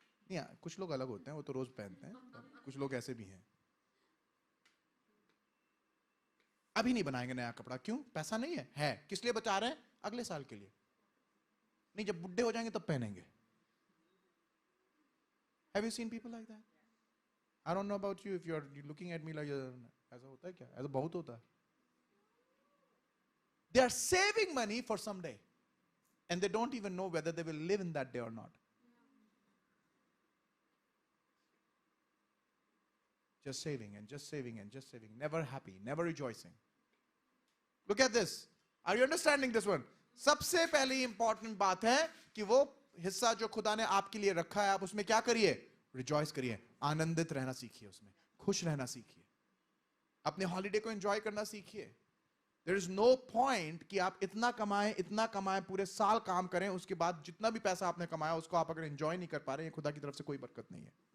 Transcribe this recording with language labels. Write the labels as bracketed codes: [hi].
[hi] नहीं, कुछ लोग अलग होते हैं, वो तो रोज पहनते हैं, कुछ लोग ऐसे भी हैं. अभी नहीं बनाएंगे नया कपड़ा. क्यों? पैसा नहीं है. किस लिए बचा रहे हैं? अगले साल के लिए. नहीं, जब बुढ़े हो जाएंगे तब पहनेंगे. [en] Have you seen people like that? I don't know about you, if you're looking at me like [hi] ऐसा होता है क्या? ऐसा बहुत होता है. [en] They are saving money for someday, and they don't even know whether they will live in that day or not. Just saving and just saving and just saving, never happy, never rejoicing. Look at this. Are you understanding this one? [hi] सबसे पहली important बात है कि वो हिस्सा जो खुदा ने आपके लिए रखा है, आप उसमें क्या करिए? रिजॉइस करिए, आनंदित रहना सीखिए, उसमें खुश रहना सीखिए, अपने हॉलिडे को एंजॉय करना सीखिए. [en] there is no point [hi] कि आप इतना कमाएं, पूरे साल काम करें, उसके बाद जितना भी पैसा आपने कमाया उसको आप अगर एंजॉय नहीं कर पा रहे हैं, खुदा की तरफ से कोई बरकत नहीं है.